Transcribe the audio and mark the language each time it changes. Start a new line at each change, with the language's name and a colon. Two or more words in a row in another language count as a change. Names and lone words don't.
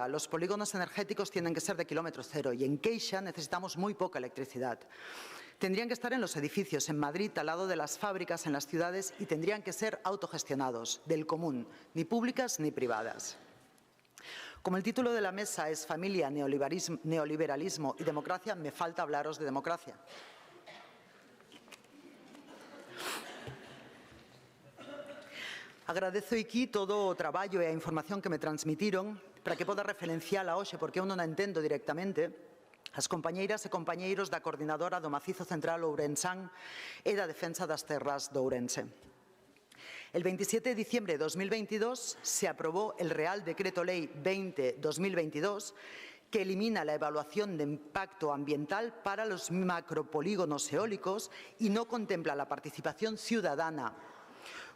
Spanish: Los polígonos energéticos tienen que ser de kilómetro cero y en Queixa necesitamos muy poca electricidad. Tendrían que estar en los edificios, en Madrid, al lado de las fábricas, en las ciudades y tendrían que ser autogestionados, del común, ni públicas ni privadas. Como el título de la mesa es Familia, Neoliberalismo y Democracia, me falta hablaros de democracia.
Galician: Agradezo aquí todo o traballo e a información que me transmitiron para que poda referenciala hoxe, porque eu non a entendo directamente, as compañeiras e compañeiros da Coordinadora do Macizo Central Ourensán e da Defensa das Terras de Ourense.
Spanish: El 27 de diciembre de 2022 se aprobó el Real Decreto Ley 20-2022 que elimina la evaluación de impacto ambiental para los macropolígonos eólicos y no contempla la participación ciudadana.